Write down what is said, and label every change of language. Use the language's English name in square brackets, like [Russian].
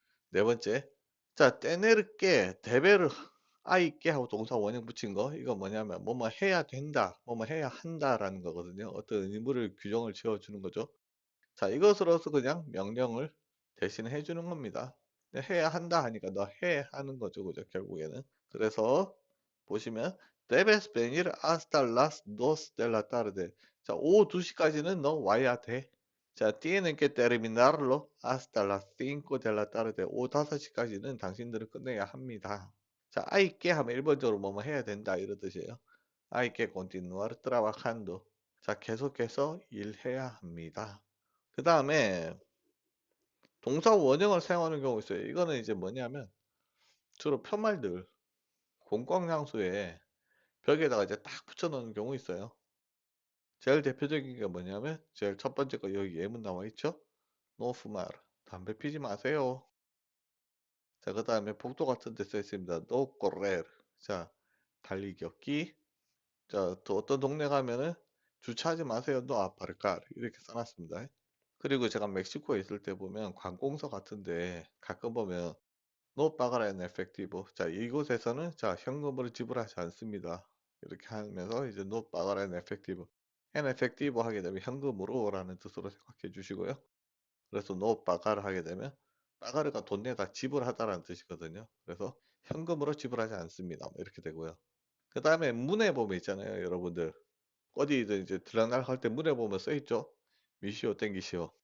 [Korean] 네 번째, 자, 떼내르게 대베르 아이께 하고 동사 원형 붙인 거 이거 뭐냐면 뭐뭐 해야 된다, 뭐뭐 해야 한다라는 거거든요. 어떤 의무를 규정을 지어주는 거죠. 자, 이것으로서 그냥 명령을 대신 해주는 겁니다. 해야 한다 하니까 너 해 하는 거죠, 그죠? 결국에는. [Spanish] 그래서 보시면 debes venir hasta las 2 de la tarde. [Korean] 자, 오후 2시까지는 너 와야 돼. [Spanish] 자, tienen que terminarlo hasta las 5 de la tarde. [Korean] 오후 5시까지는 당신들은 끝내야 합니다. 자, hay que 하면 일본적으로 뭐뭐 해야 된다 이런 뜻이에요. [Spanish] hay que continuar trabajando. [Korean] 자, 계속해서 일해야 합니다. 그 다음에 동사 원형을 사용하는 경우가 있어요. 이거는 이제 뭐냐면 주로 편말들 공공장소에 벽에다가 이제 딱 붙여놓는 경우 있어요. 제일 대표적인 게 뭐냐면 제일 첫 번째 거 여기 예문 나와 있죠. No fumar. 담배 피지 마세요. 자, 그 다음에 복도 같은 데 써 있습니다. No correr. 자, 달리기 없기. 자, 또 어떤 동네 가면은 주차하지 마세요. No aparcar. 이렇게 써놨습니다. 그리고 제가 멕시코에 있을 때 보면 관공서 같은데 가끔 보면 No pagará en efectivo. 자, 이곳에서는 자, 현금으로 지불하지 않습니다. [Spanish] 이렇게 하면서 이제 No pagará en efectivo. [Korean] en efectivo 하게 되면 현금으로라는 뜻으로 생각해 주시고요. 그래서 No pagar 하게 되면 pagar가 돈 내다 지불하다라는 뜻이거든요. 그래서 현금으로 지불하지 않습니다. 뭐 이렇게 되고요. 그 다음에 문에 보면 있잖아요, 여러분들. 어디든 이제 들락날락 할 때 문에 보면 써 있죠. 미시오 땡기시오.